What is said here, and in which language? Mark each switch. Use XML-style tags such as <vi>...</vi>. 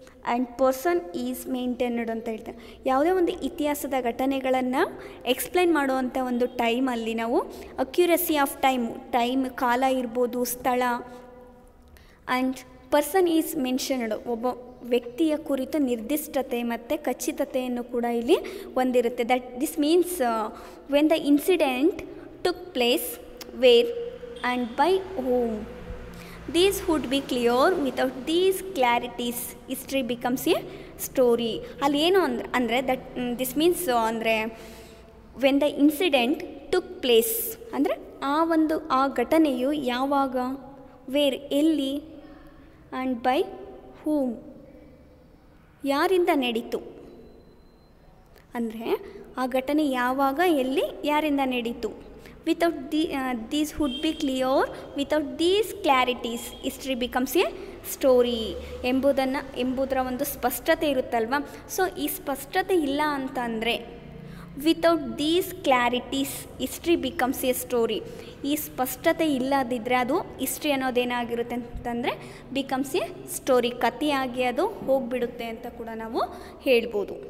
<en>and person is maintained</en> <kn>ಅಂತ ಹೇಳ್ತಾರೆ. ಯಾವುದೇ ಒಂದು ಇತಿಹಾಸದ ಘಟನೆಗಳನ್ನು ಎಕ್ಸ್ಪ್ಲೈನ್ ಮಾಡುವಂಥ ಒಂದು ಟೈಮಲ್ಲಿ ನಾವು</kn> <en>accuracy of time</en> <kn>ಕಾಲ ಇರ್ಬೋದು, ಸ್ಥಳ,</kn> <en>and person is mentioned</en> <kn>ಒಬ್ಬ ವ್ಯಕ್ತಿಯ ಕುರಿತು ನಿರ್ದಿಷ್ಟತೆ ಮತ್ತು ಖಚಿತತೆಯನ್ನು ಕೂಡ ಇಲ್ಲಿ ಹೊಂದಿರುತ್ತೆ.</kn> <en>This means when the incident took place, where and by whom. These would be clear. Without these clarities, history becomes a story.</en> <kn>ಅಲ್ಲಿ ಏನು ಅಂದರೆ</kn> <en>this means</en> <kn>ಅಂದರೆ</kn> <en>when the incident took place</en> <kn>ಅಂದರೆ ಆ ಘಟನೆಯು ಯಾವಾಗ, ವೇರ್ ಎಲ್ಲಿ,</kn> <en>and by whom</en> <kn>ಯಾರಿಂದ ನಡೀತು. ಅಂದರೆ ಆ ಘಟನೆ ಯಾವಾಗ, ಎಲ್ಲಿ, ಯಾರಿಂದ ನಡೀತು.</kn> <en>Without these would be clear. Without these clarities, history becomes a story</en> <kn>ಎಂಬುದರ ಒಂದು ಸ್ಪಷ್ಟತೆ ಇರುತ್ತಲ್ವ.</kn> <en>so</en> <kn>ಈ ಸ್ಪಷ್ಟತೆ ಇಲ್ಲ ಅಂತಂದರೆ</kn> <en>Without these clarities history becomes a story.</en> <kn>ಈ ಸ್ಪಷ್ಟತೆ ಇಲ್ಲದಿದ್ದರೆ ಅದು ಹಿಸ್ಟ್ರಿ ಅನ್ನೋದೇನಾಗಿರುತ್ತೆ ಅಂತಂದರೆ</kn> <en>becomes a story,</en> <kn>ಕಥೆಯಾಗಿ ಅದು ಹೋಗಿಬಿಡುತ್ತೆ ಅಂತ ಕೂಡ ನಾವು ಹೇಳ್ಬೋದು.</kn>